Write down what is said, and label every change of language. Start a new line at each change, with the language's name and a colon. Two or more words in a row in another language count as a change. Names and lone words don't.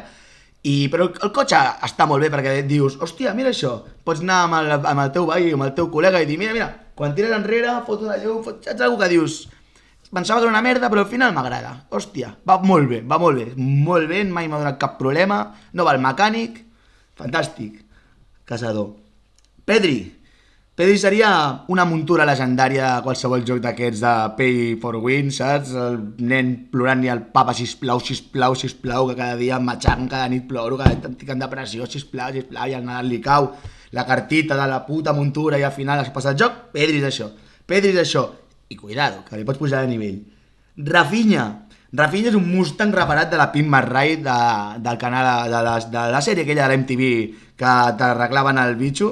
Catalan: Però el cotxe està molt bé perquè et dius, hòstia, mira això, pots anar amb el teu veí, amb el teu col·lega i dir, mira, quan tires enrere, foto de llum, saps alguna que dius, pensava que era una merda però al final m'agrada, hòstia, va molt bé, molt bé, mai m'ha donat cap problema, no va al mecànic, fantàstic. Casador. Pedri seria una muntura legendària a qualsevol joc d'aquests de
English: pay for win,
Catalan: saps? El nen plorant i el papa, sisplau, que cada dia em matxaven, cada nit ploro, cada nit estic en depressió, sisplau, i al Nadal li cau la cartita de la puta muntura i al final has passat el joc. Pedri és això. I cuidado, que li pots pujar de nivell. Rafinha és un Mustang reparat de la Pimp My Ride del canal de la sèrie aquella de l'MTV que t'arreglaven el bitxo.